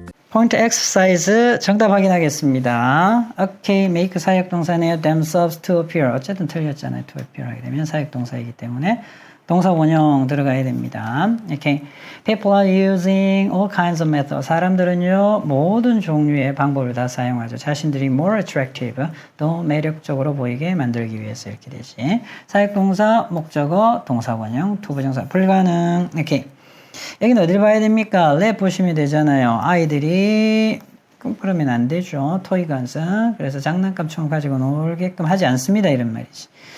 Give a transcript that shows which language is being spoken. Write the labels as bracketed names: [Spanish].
[Korean] 포인트 엑서사이즈 정답 확인하겠습니다. 오케이, make 사역동사네요. [English] themselves to appear. [Korean] 어쨌든 틀렸잖아요. to appear 하게 되면 사역동사이기 때문에 동사 원형 들어가야 됩니다. [English] 오케이, people are using all kinds of methods. [Korean] 사람들은요, 모든 종류의 방법을 다 사용하죠. 자신들이 more attractive, 더 매력적으로 보이게 만들기 위해서 이렇게 되지. 사역동사, 목적어, 동사 원형, 투부정사 불가능. 오케이. 여기는 어딜 봐야 됩니까? 랩 보시면 되잖아요. 아이들이 그러면 안 되죠. 토이 건스. 그래서 장난감처럼 가지고 놀게끔 하지 않습니다. 이런 말이지.